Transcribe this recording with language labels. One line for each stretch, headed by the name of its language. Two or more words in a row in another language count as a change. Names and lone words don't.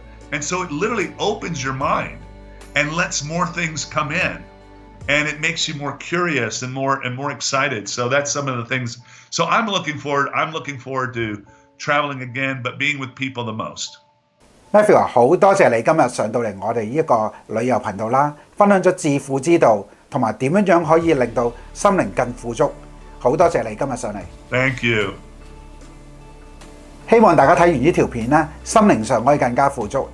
English: And so it literally opens your mind and lets more things come in. And it makes you more curious and more excited. So that's some of the things. So I'm looking forward to traveling again, but being with people the most.
Cantonese: Matthew 好多謝你今日上到嚟我哋呢一個旅遊頻道啦，分享咗致富之道，同埋點樣可以令到心靈更富足。好多謝你今日上嚟，
English: Thank you.
Cantonese: 希望大家睇完呢條片咧，心靈上可以更加富足。